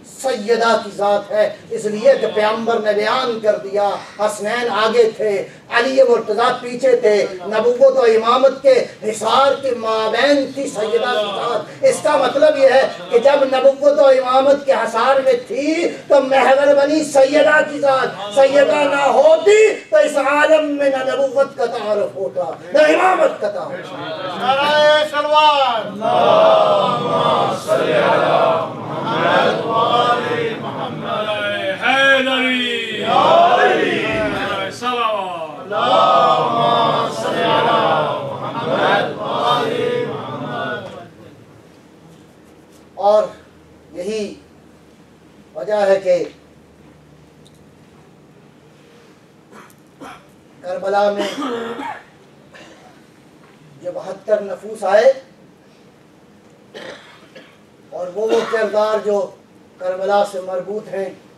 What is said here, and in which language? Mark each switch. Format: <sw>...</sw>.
<ur>سیدہ کی ذات ہے۔ اس لیے کہ پیغمبر نے بیان کر دیا، حسنین آگے تھے، علی مرتضیٰ پیچھے تھے، نبوت و امامت کے حصار کے مابین تھی سیدہ کی ذات۔ اس کا مطلب یہ ہے کہ جب نبوت و امامت کے حصار میں تھی تو محور بنی سیدہ کی ذات۔ سیدہ نہ ہوتی تو اس عالم میں نہ نبوت کا تعارف ہوتا نہ امامت کا تعارف۔ نعرہ سلوات،</ur> <ar>اللهم صل على محمد وآل محمد</ar> <ur>حیدری صلوات،</ur> <ar>اللهم صل على محمد وآل محمد۔</ar> <ur>اور یہی وجہ ہے کہ کربلا میں جو 72 نفوس آئے اور وہ کردار جو کربلا سے مربوط ہیں،</ur>